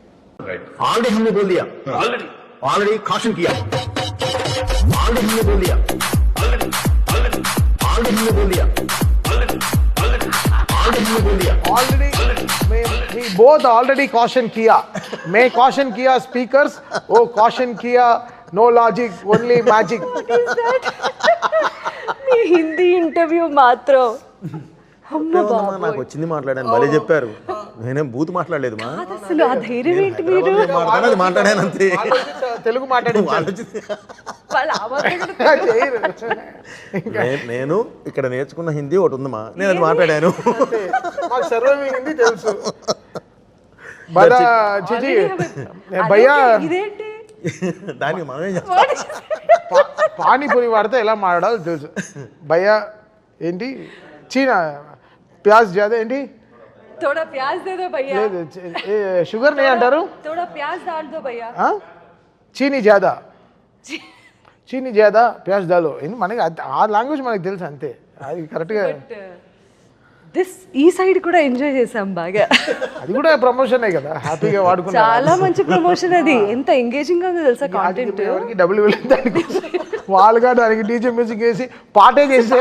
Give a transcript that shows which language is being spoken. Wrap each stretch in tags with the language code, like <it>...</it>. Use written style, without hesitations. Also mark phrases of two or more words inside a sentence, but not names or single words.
<hi>ऑलरेडी caution किया, ऑलरेडी हमने बोल दिया, ऑलरेडी हमने बोल दिया,</hi> <en>we both already caution किया.</en> <hi>मैं caution किया speakers, वो caution किया</hi> <en>no logic, only magic.</en> <te>మీ హిందీ ఇంటర్వ్యూ మాత్రం నాకు వచ్చింది మాట్లాడాను, భలే చెప్పారు. నేనేం బూత్ మాట్లాడలేదు మా, అసలు ఆ ధైర్యం ఏంటి? మీరు మాట్లాడాను అంతే, తెలుగు మాట్లాడి నేను ఇక్కడ నేర్చుకున్న హిందీ ఒకటి ఉందమ్మా, నేను అది మాట్లాడాను. హిందీ తెలుసు.</te> <hi>बड़ा चिची भैया</hi> <te>ఇదేంటి దానికి మనమే చేస్తాం. పానీపూరి వాడితే ఎలా మాట్లాడాలో తెలుసు. భయ్యా ఏంటి</te> <hi>चीना प्याज ज़्यादा</hi> <te>ఏంటి</te> <hi>थोड़ा प्याज दे दो भैया</hi> <te>లేదు షుగర్ నే అంటారు</te> <hi>थोड़ा प्याज डाल दो भैया चीनी ज़्यादा चीनी ज़्यादा प्याज डालो</hi> <te>ఏంటి మనకి ఆ లాంగ్వేజ్ మనకి తెలుసు అంతే. అది కరెక్ట్గా దిస్ ఈ సైడ్ కూడా ఎంజాయ్ చేసాం బాగా. అది కూడా ప్రమోషనే కదా, హ్యాపీగా వాడుకున్నాం. చాలా మంచి ప్రమోషన్ అది. ఎంత ఎంగేజింగ్ గా ఉందో తెలుసా కాంటెంట్. ఎవరికి డబ్బులు వెళ్ళింది దానికి, వాళ్ళుగా దానికి డీజే మ్యూజిక్ వేసి పాటే చేశారు.</te>